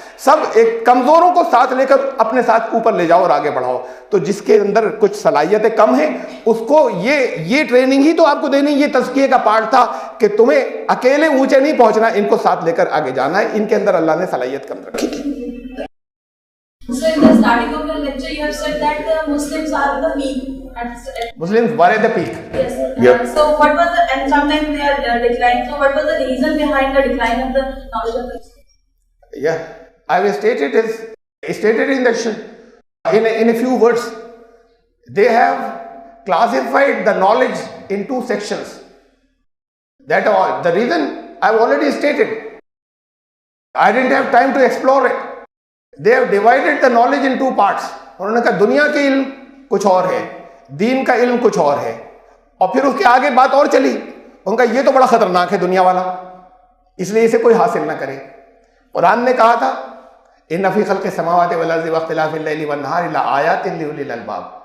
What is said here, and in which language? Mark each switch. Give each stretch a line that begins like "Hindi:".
Urdu: سب ایک کمزوروں کو ساتھ لے کر اپنے ساتھ اوپر لے جاؤ اور آگے بڑھاؤ. تو جس کے اندر کچھ صلاحیتیں کم ہیں اس کو یہ ٹریننگ ہی تو آپ کو دینی, یہ تزکیے کا پارٹ تھا کہ تمہیں اکیلے اونچے نہیں پہنچنا, ان کو ساتھ لے کر آگے جانا ہے. ان کے اندر اللہ نے صلاحیت کم رکھی تھی.
English: So in the starting of the lecture, you have said that the Muslims are the peak. Muslims were at the peak. Yes. Yeah. So what was the, and sometimes they are declining. So what was the reason behind the decline of the knowledge of Islam? Yeah, I will state it as stated in a few words. They have classified the knowledge in 2 sections. That all. The reason I have already stated. I didn't have time to explore it. They have divided the knowledge in 2 parts.
Urdu: انہوں نے کہا دنیا کے علم کچھ اور ہے, دین کا علم کچھ اور ہے, اور پھر اس کے آگے بات اور چلی. ان کا یہ تو بڑا خطرناک ہے دنیا والا, اس لیے اسے کوئی حاصل نہ کرے. قرآن نے کہا تھا
Arabic: ان فی خلق السماوات والارض واختلاف اللیل والنہار لآیات لأولی الالباب.